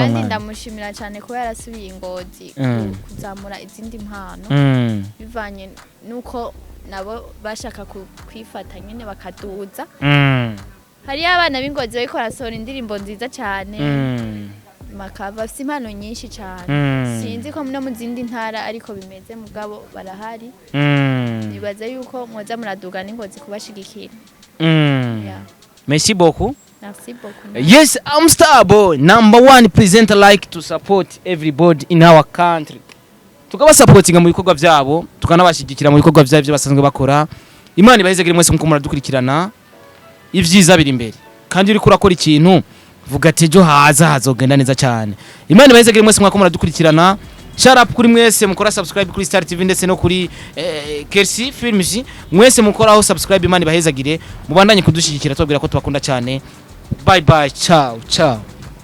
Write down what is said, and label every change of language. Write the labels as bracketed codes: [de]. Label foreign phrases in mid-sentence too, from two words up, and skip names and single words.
[rn] kandi ndamushimira cyane ko yarasubiye ingozi kuzamura izindi mpano bivanye nuko nabo bashaka kwifata nyene bakaduza hari abana bingozi bariko barasohora indirimbo nziza cyane makava afite impano nyinshi cyane sinzi ko no mu zindi ntara ariko bimeze mugabo barahari nibaza yuko mwoza muraduga n'ingozi kubashigikira [fr] merci beaucoup. Merci beaucoup. [en] Yes, I'm Starboy, #1 presenter like to support everybody in our country. [rn] Tukaba supportinga mu bikorwa byabo, tukanabashigikira mu bikorwa byabo basanzwe bakora. Imana ibahezegere mwese muko muradukurikirana. Ivyiza biri imbere. Kandi uri kurakora ikintu vuga ati ejo hazogenda neza cyane. Imana ibahezegere mwese mwako muradukurikirana. [en] Shout up [rn] kuri mwese mukora subscribe kuri Star TV ndetse no kuri KERCY Films. Mwese mukoraho subscribe, Imana ibahezagire. Mubandanye kudushigikira tubabwira ko tubakunda cyane. [en] Bye bye, [it] ciao ciao.